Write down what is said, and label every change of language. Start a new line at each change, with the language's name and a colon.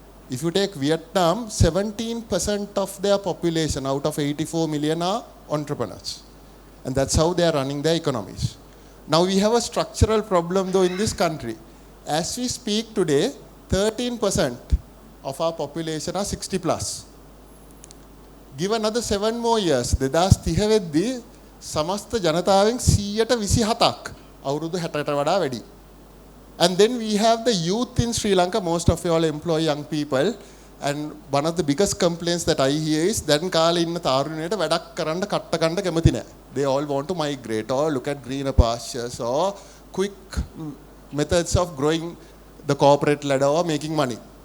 English: If you take Vietnam, 17% of their population out of 84 million are entrepreneurs. And that's how they are running their economies. Now we have a structural problem though in this country. As we speak today, 13% of our population are 60 plus. Give another 7 more years,
Sinhala: 2030 වෙද්දී සමස්ත ජනතාවෙන් 127ක් අවුරුදු 60ට වඩා වැඩි.
English: And then we have the youth in Sri Lanka. Most of you all employ young people. And one of the biggest complaints that I hear is
Sinhala: දැන් කාලේ ඉන්න තාරුණයට වැඩක් කරන්න කට්ට ගන්න කැමති නැහැ.
English: They all want to migrate or look at greener pastures or quick methods of growing the corporate ladder or making money.